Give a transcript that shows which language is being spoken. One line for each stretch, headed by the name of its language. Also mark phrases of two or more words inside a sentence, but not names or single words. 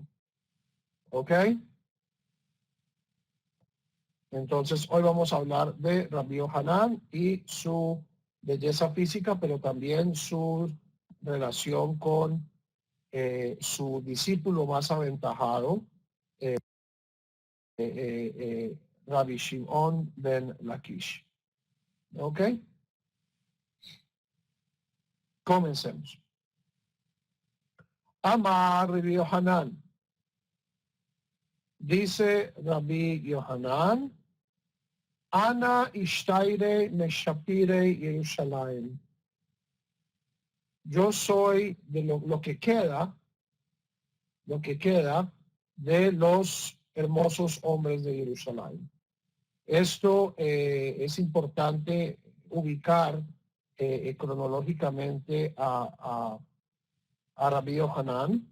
Spanish: ¿Ok? Entonces hoy vamos a hablar de Rabbi Yohanan y su belleza física, pero también su relación con su discípulo más aventajado, Rabbi Shimon ben Lakish. ¿Ok? Comencemos.
Hebrew: Amar Rabbi Yohanan.
Spanish: Dice Rabbi Yohanan,
Aramaic: אנא אשתייר משפירי ירושלים.
Spanish: Yo soy de lo que queda de los hermosos hombres de Jerusalén. Esto es importante ubicar cronológicamente a Rabbi Yohanan.